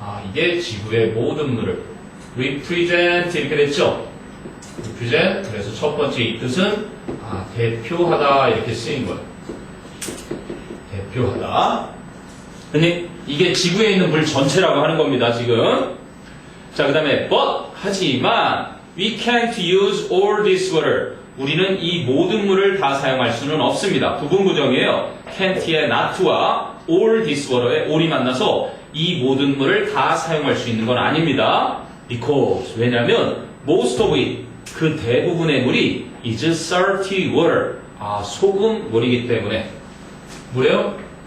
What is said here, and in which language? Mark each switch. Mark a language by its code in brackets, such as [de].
[ko] 이게 지구의 모든 물을 represent 이렇게 됐죠. represent. 그래서 첫 번째 이 뜻은 대표하다 이렇게 쓰인 거예요. 대표하다. 근데 이게 지구에 있는 물 전체라고 하는 겁니다. 지금. 자, 그 다음에 [en] but 하지만 we can't use all this water. [ko] 우리는 이 모든 물을 다 사용할 수는 없습니다. 부분부정이에요. can't의 not와 [en] all this water [ko] 의 all이 만나서 이 모든 물을 다 사용할 수 있는 건 아닙니다. Because 왜냐하면 [en] most of it [ko] 그 대부분의 물이 [en] is salty water [ko] 소금 물이기 때문에 뭐래요?